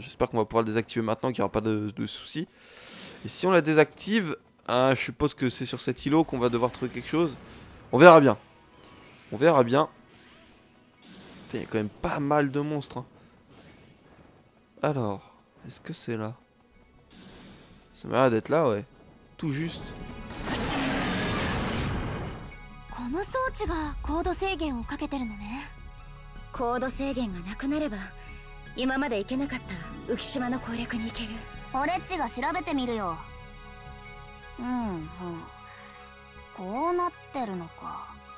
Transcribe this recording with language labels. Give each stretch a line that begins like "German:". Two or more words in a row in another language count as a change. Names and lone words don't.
French: J'espère qu'on va pouvoir le désactiver maintenant, qu'il n'y aura pas de soucis. Et si on la désactive, je suppose que c'est sur cet îlot qu'on va devoir trouver quelque chose. On verra bien. On verra bien. Il y a quand même pas mal de monstres. Hein. Alors, est-ce que c'est là? Ça m'a l'air d'être là, ouais. Tout juste.
Japanese: この装置がコード制限をかけてるのね。コード制限がなくなれば今まで行けなかった浮島の攻略に行ける。オレッチが調べてみるよ。こうなってるのか。